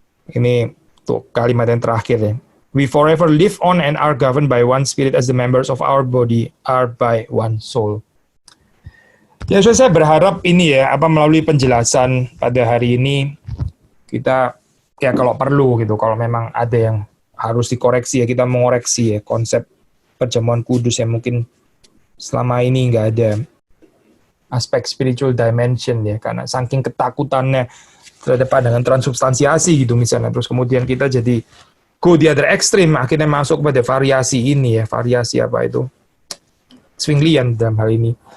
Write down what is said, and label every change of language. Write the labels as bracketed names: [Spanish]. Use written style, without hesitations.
[Indonesian] Ini tuh kalimat yang terakhir ya. [English] We forever live on and are governed by one Spirit as the members of our body are by one soul. [Indonesian] Ya, saya berharap ini ya, melalui penjelasan pada hari ini kita ya kalau perlu gitu, kalau memang ada yang harus dikoreksi ya kita mengoreksi ya konsep perjamuan kudus yang mungkin selama ini nggak ada aspek spiritual dimension ya, karena saking ketakutannya terhadap pandangan transubstansiasi gitu misalnya, terus kemudian kita jadi [English] go the other extreme, [Indonesian] akhirnya masuk pada variasi ini ya, variasi apa itu Zwinglian dalam hal ini.